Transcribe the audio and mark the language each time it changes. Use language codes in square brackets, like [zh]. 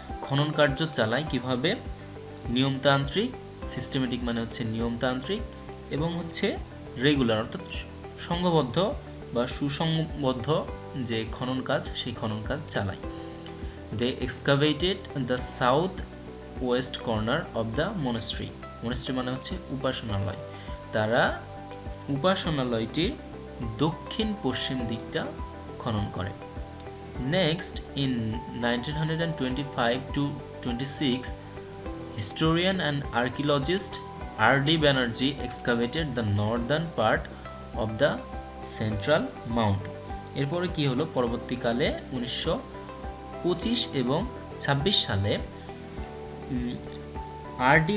[bn] খনন কার্য চালায় কিভাবে, নিয়মতান্ত্রিক, সিস্টেমেটিক মানে হচ্ছে নিয়মতান্ত্রিক, এবং হচ্ছে রেগুলার অর্থাৎ সংঘবদ্ধ বা সুসংবদ্ধ যে খনন কাজ সেই খনন কাজ চালায়। [en] They excavated the south west corner of the monastery. [bn] Monastery মানে হচ্ছে উপাসনালয়। তারা উপাসনালয়টির দক্ষিণ পশ্চিম দিকটা খনন করে। [en] Next in 1925-26 historian and archaeologist R.D. Banerjee excavated the northern part of the central mount. [bn] এরপরে কি হলো, পরবর্তীকালে 1925 এবং 26 সালে R.D.